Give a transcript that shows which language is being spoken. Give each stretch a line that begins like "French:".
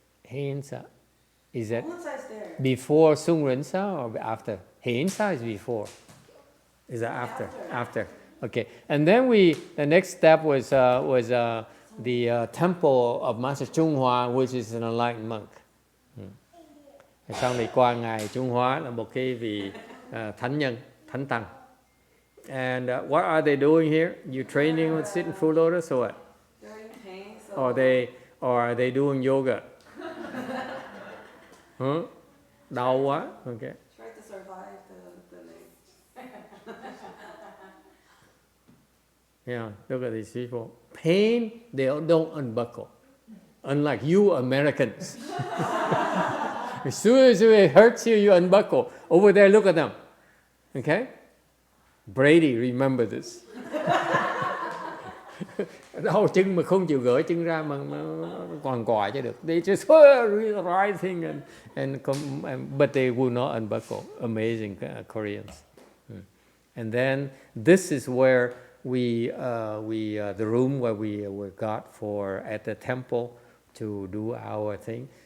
English: Hein Sa. Is that Bongunsa is there. before Sung Yuan Sa or after? Hein Sa is before. Is that after? After. Okay. And then the next step was the temple of Master YongHua, which is an enlightened monk.
Vietnamese: Sau này qua ngài YongHua là một cái vị thánh nhân, thánh tăng.
English: And what are they doing here? You training with sitting full lotus or what? They're in pain, so. Or are they doing yoga?
Vietnamese: Đau quá. Okay.
English: Try to survive the leg. Yeah, look at these people. Pain, they don't unbuckle. Unlike you Americans. As soon as it hurts you, you unbuckle. Over there, look at them. Okay? Brady, remember this.
Vietnamese: Đau chân mà không chịu gỡ chân ra mà còn còi cho được.
English: They just rising but they will not unbuckle. Amazing Koreans. And then this is where the room where we got for at the temple to do our thing.